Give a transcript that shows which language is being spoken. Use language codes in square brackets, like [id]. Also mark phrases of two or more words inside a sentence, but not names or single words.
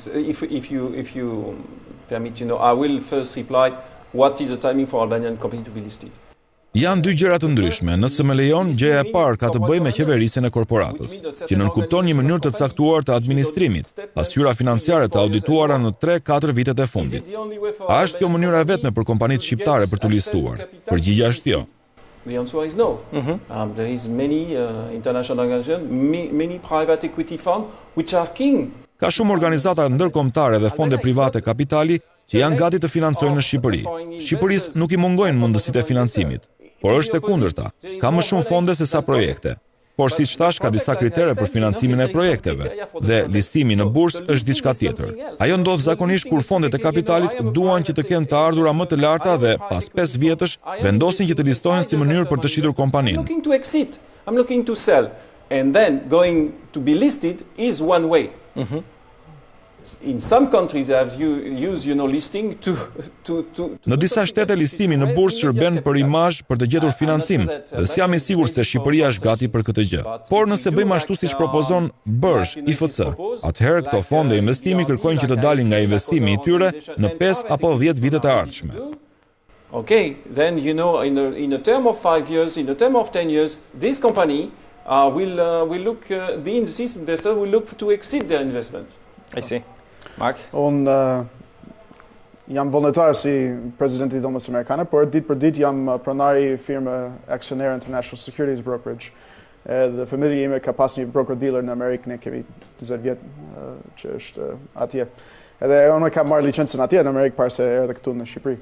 [en] If you permit, I will first reply. What is the timing for Albanian company to be listed? [sq] Janë dy gjëra të ndryshme. Nëse më lejon, gjëja e parë ka të bëjë me qeverisjen e korporatës, që nënkupton një mënyrë të caktuar të administrimit, pasqyra financiare të audituara në 3-4 vitet e fundit. A është kjo mënyra e vetme për kompanitë shqiptare për të listuar? Përgjigjja është jo. [en] The answer is no. There is many international organizations, many private equity funds which are keen. [sq] Ka shumë organizata ndërkombëtare dhe fonde private kapitali që janë gati të financojnë në Shqipëri. Shqipërisë nuk i mungojnë mundësitë e financimit, por është e kundërta. Ka më shumë fonde se sa projekte. Por siç thash, ka disa kritere për financimin e projekteve dhe listimi në bursë është diçka tjetër. Ajo ndodh zakonisht kur fondet e kapitalit duan që të kenë të ardhura më të larta dhe pas 5 vjetësh vendosin që të listohen si mënyrë për të shitur kompaninë. [en] I'm looking to sell, and then going to be listed is one way. In some countries they have used listing to [sq] Në disa shtete listimi në bursë shërben për imazh për të gjetur financim, dhe s'jam i sigurt se Shqipëria është gati për këtë gjë. Por nëse bëjmë ashtu siç propozon BERSH, IFC, atëherë këto fonde investimi kërkojnë që të dalin nga investimi i tyre në 5 apo 10 vitet e ardhshme. [en] Okay, then in a term of 5 years, in a term of 10 years, this company will look, this investor will look to exceed their investment. I see. Mark? [sq] Unë jam vullnetar si presidenti i Dhomës Amerikane, por ditë për ditë jam pronari firme aksionere International Securities Brokerage. Dhe familja ime ka pas një broker-dealer në Amerikë, ne kemi 20 vjetë që është atje. Edhe unë kam marrë licencën atje në Amerikë parë se erdhe këtu në Shqipëri.